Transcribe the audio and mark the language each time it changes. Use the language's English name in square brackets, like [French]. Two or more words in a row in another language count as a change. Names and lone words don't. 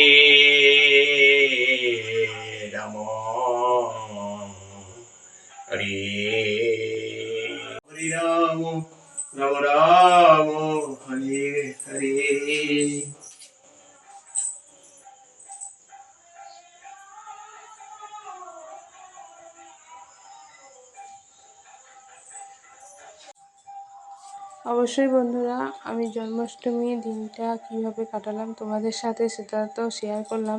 [Sanskrit] राम हरे हरे राम राम राम हरे हरे। [Bangla] অবশ্যই বন্ধুরা, আমি জন্মাষ্টমীর দিনটা কিভাবে কাটালাম তোমাদের সাথে সেটা তো শেয়ার করলাম।